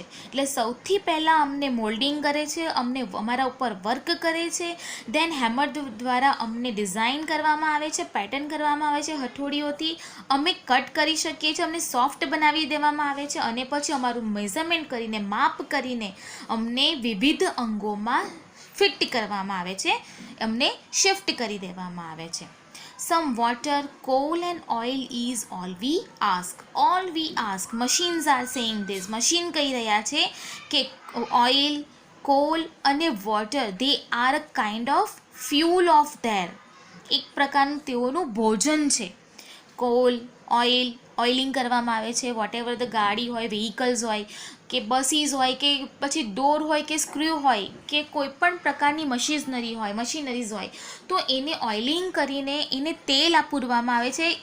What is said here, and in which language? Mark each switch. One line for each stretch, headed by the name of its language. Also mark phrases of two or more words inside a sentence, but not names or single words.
Gujarati: એટલે સૌથી પહેલાં અમને મોલ્ડિંગ કરે છે, અમને અમારા ઉપર વર્ક કરે છે,
English: then hammer
Gujarati: દ્વારા અમને ડિઝાઇન કરવામાં આવે છે, પેટર્ન કરવામાં આવે છે હથોડીઓથી, અમે કટ કરી શકીએ છીએ, અમને સોફ્ટ બનાવી દેવામાં આવે છે, અને પછી અમારું મેઝરમેન્ટ કરીને, માપ કરીને અમને વિવિધ અંગોમાં ફિટ કરવામાં આવે છે, અમને શિફ્ટ કરી દેવામાં આવે છે.
English: some water, coal and oil is all we ask. All we ask. Machines are saying this. Machine
Gujarati: કહી રહ્યા છે કે
English: oil, coal અને water, they are a kind of fuel of their.
Gujarati: એક પ્રકારનું તેઓનું ભોજન છે. કોલ, ઓઇલ, ઓઇલિંગ કરવામાં આવે છે.
English: what ever the
Gujarati: ગાડી હોય, વ્હીકલ્સ હોય કે બસીસ હોય કે પછી દોર હોય કે સ્ક્રૂ હોય કે કોઈ પણ પ્રકારની મશીનરીઝ હોય તો એને ઓઇલિંગ કરીને એને તેલ પૂરવામાં આવે છે.